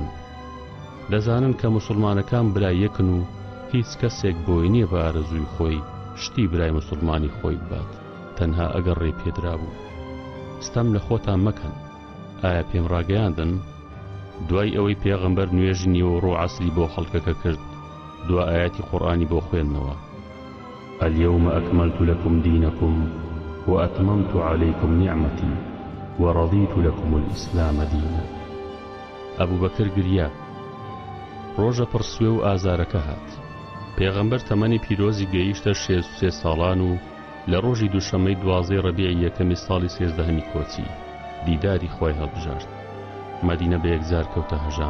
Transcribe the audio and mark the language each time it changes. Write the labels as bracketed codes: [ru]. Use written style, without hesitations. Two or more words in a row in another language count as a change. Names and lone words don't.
[ckb] دەزانن کە موسڵمانەکان برای یەکن و هیچ کەسێک بۆی نییە بە ئارەزووی خۆی شتی برای موسڵمانی خۆی ببات تەنها ئەگەر ڕێ پێدرا بوو. ستەم لە خۆتان مەکەن. ئایا پێم ڕاگەیاندن دوای ئەوەی پێغەمبەر نوێژی نیوە و ڕۆ عەسری بۆ خەڵکەکە کرد دوا ئاياتی قورئانی بۆ خوێندنەوە [ar] اليوم أكملت لكم دينكم وأتممت عليكم نعمتي ورضيت لكم الإسلام دينا. [ckb] ئەبوو بەکر گریا. ڕۆژە پڕ سوێ و ئازارەکە هات. پێغەمبەر تەمەنی پیرۆزی گەیشتە 63 ساڵان و لە ڕۆژی دووشەمەی 12 ڕەبیعی یەکەمی ساڵی 13هەمی کۆچی دیداری خۆی هەڵبژارد. مەدینە بە یەکجار کەوتە هەژان.